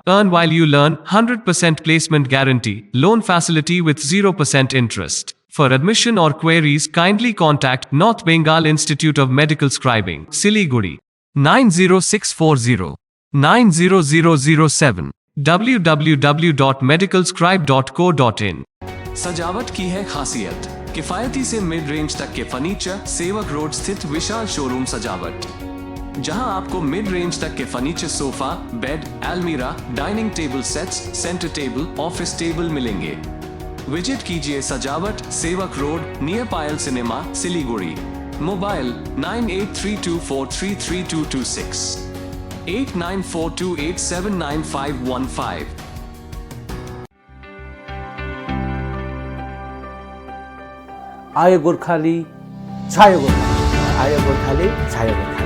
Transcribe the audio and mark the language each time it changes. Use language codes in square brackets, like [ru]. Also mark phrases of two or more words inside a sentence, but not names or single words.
[en] Earn while you learn, 100% placement guarantee. Loan facility with 0% interest. For admission or queries, kindly contact North Bengal Institute of Medical Scribing, Siliguri, 90640 90007 www.medicalscribe.co.in। [hi] सजावट की है खासियत, किफायती से [en] mid range [hi] तक के फर्नीचर, सेवक रोड स्थित विशाल शोरूम सजावट, जहां आपको [en] mid range [hi] तक के फर्नीचर, सोफा, बेड, अलमीरा, [en] dining table sets, center table, office table [hi] मिलेंगे। विजिट कीजिए सजावट, सेवक रोड, नियर पायल सिनेमा, सिलीगुड़ी। मोबाइल 9832433226 8942879515। [ne] आयो गोर्खाली छायो गोर्खाली, आयो गोर्खाली छायो गोर्खाली,